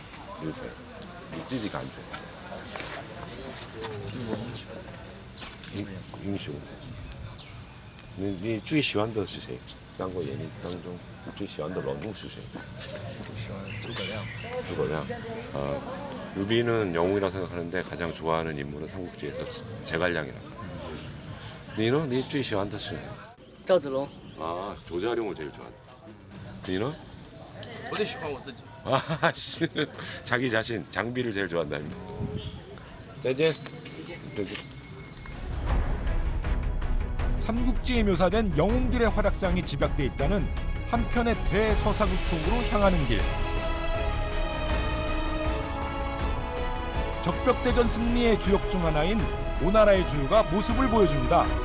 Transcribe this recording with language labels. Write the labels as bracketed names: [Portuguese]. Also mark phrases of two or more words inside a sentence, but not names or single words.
[Chinese] 刘备，你自己感觉？英雄。你最喜欢的是谁？《三国演义》当中，你最喜欢的人物是谁？喜欢诸葛亮。诸葛亮. [Korean] 유비는 영웅이라고 생각하는데 가장 좋아하는 인물은 삼국지에서 제갈량이라고. 너는? 네 [Chinese] 最喜欢的是? 赵子龙. [Korean] 아, 조자룡을 제일 좋아한다. 너는? [Chinese] 我最喜欢我自己. [Korean] 아, 자기 자신, 장비를 제일 좋아한다니. [Chinese] 再见. [Korean] 삼국지에 묘사된 영웅들의 활약상이 집약돼 있다는 한편의 대서사국 속으로 향하는 길. 적벽대전 승리의 주역 중 하나인 오나라의 주유가 모습을 보여줍니다.